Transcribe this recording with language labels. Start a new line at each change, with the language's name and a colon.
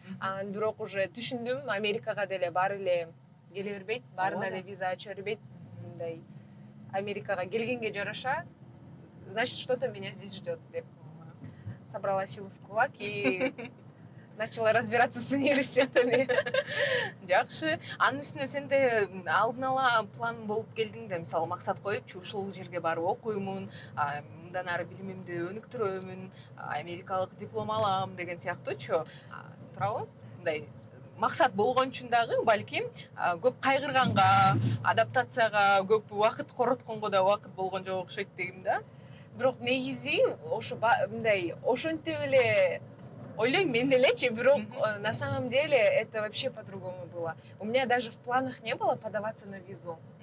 Kyrgyz: Анан бирок уже түшүндүм, Америкага деле баары эле келе бербейт, баарына эле виза ача бербейт. Мындай Америкага келгенге жараша,
Russian: значит, что-то меня здесь ждет
Kyrgyz: деп.
Russian: Собрала силы в кулак и начала разбираться с университетами.
Kyrgyz: Жакшы. Анын үстүнө сенде алдын ала план болуп келдиң да, мисалы максат коюпчу, ушул жерге барып окуймун, мындан ары билимимди өнүктүрөмүн, америкалык диплом алам деген сыяктуучу. Туурабы? Мындай максат болгон үчүн дагы балким көп кайгырганга, адаптацияга көп убакыт коротконго да убакыт болгон жок окшойт дегим да. Бирок негизи ошо мындай ошентип эле ойлойм мен делечи, бирок
Russian: на самом деле это вообще по-другому было. У меня даже в планах не было подаваться на визу.